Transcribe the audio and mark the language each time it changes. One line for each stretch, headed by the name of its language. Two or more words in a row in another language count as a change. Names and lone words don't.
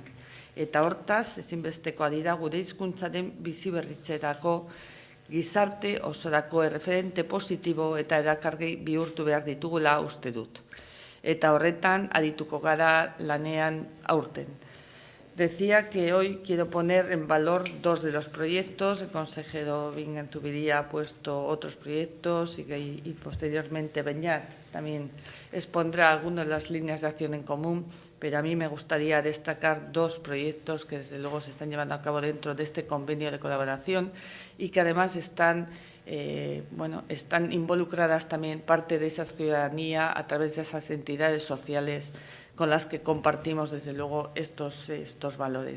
Basque: Eta hortaz, ezinbestekoa dira gure hizkuntzaren biziberritzerako gizarte osorako erreferente positibo eta erakargai bihurtu behar ditugula uste dut. Eta horretan adituko gara lanean aurten.
Spanish: Decía que hoy quiero poner en valor dos de los proyectos. El consejero Vingan-Zubiría ha puesto otros proyectos y posteriormente Beñat también expondrá algunas de las líneas de acción en común, pero a mí me gustaría destacar dos proyectos que desde luego se están llevando a cabo dentro de este convenio de colaboración y que además están involucradas también parte de esa ciudadanía a través de esas entidades sociales con las que compartimos, desde luego, estos valores.